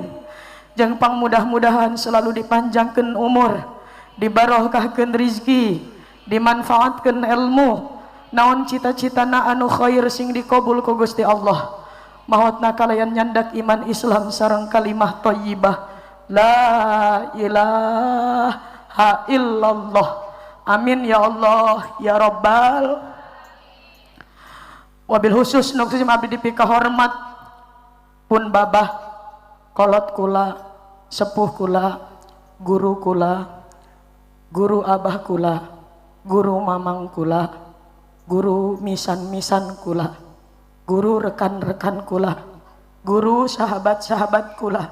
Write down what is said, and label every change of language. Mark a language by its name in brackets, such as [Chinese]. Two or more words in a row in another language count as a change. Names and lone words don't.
[Sundanese] Jeung pang mudah-mudahan selalu dipanjangkeun umur, dibarokahkeun rizki, dimanfaatkeun ilmu, naon cita-citana anu khair sing dikabul ku Gusti Allah. Maotna kalayan nyandak iman Islam sareng [Arabic] كلمة طيبة لا إله إلا الله آمين يا الله يا رب. وبالخصوص [Sundanese] nu kusim abdi dipika hormat pun babah kolot kula sepuh kula guru kula guru abah kula guru mamang kula guru misan-misan kula guru rekan-rekan kula, guru sahabat-sahabat kula.